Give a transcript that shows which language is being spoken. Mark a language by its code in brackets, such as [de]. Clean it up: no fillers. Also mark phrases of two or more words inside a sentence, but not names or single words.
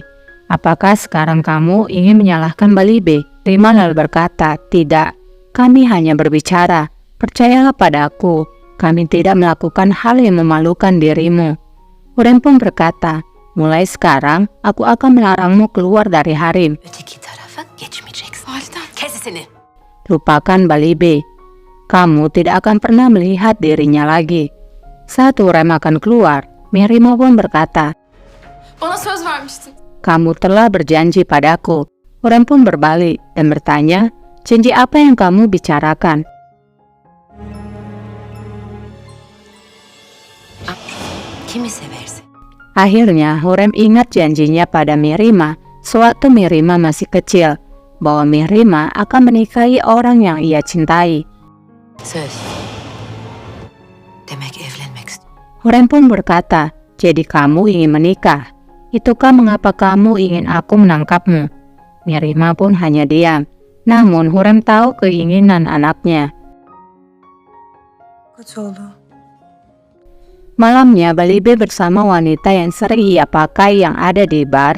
[id] Apakah sekarang kamu ingin menyalahkan Balibe? Rima lalu berkata, tidak, kami hanya berbicara. Percayalah padaku, kami tidak melakukan hal yang memalukan dirimu. Hurrem pun berkata, mulai sekarang aku akan melarangmu keluar dari harem. [tr] Öteki tarafa geçmeyeceksin. Validem. Kes sesini. [id] Lupakan Balibe. Kamu tidak akan pernah melihat dirinya lagi. Saat Hurrem akan keluar, Mirima pun berkata, [tr] Bana söz vermiştin. [id] kamu telah berjanji padaku. Hurrem pun berbalik dan bertanya, janji apa yang kamu bicarakan? [tr] Kimi seversin? [id] Akhirnya Hurrem ingat janjinya pada Mirima sewaktu Mirima masih kecil, bahwa Mirima akan menikahi orang yang ia cintai. [tr] Söz. Demek evlenmek istiyorsun. [id] Hurrem pun berkata, jadi kamu ingin menikah. Itukah mengapa kamu ingin aku menangkapmu? Mirima pun hanya diam. Namun Hurrem tahu keinginan anaknya. Malamnya Balibe bersama wanita yang sering ia pakai yang ada di bar.